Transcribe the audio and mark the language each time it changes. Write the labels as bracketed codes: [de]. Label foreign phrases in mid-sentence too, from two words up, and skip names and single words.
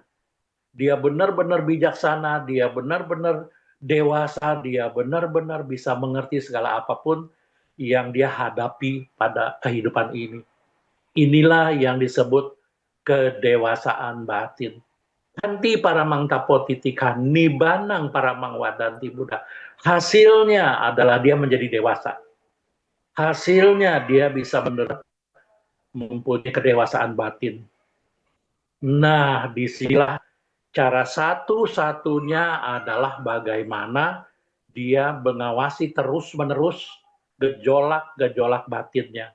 [id] Dia benar-benar bijaksana, dia benar-benar dewasa, dia benar-benar bisa mengerti segala apapun yang dia hadapi pada kehidupan ini. Inilah yang disebut kedewasaan batin. [pi] Kanti paramang tapo titika nibanang paramang wadanti Buddha. [id] Hasilnya adalah dia menjadi dewasa. Hasilnya dia bisa benar mempunyai kedewasaan batin. Nah, disinilah cara satu-satunya adalah bagaimana dia mengawasi terus-menerus gejolak-gejolak batinnya.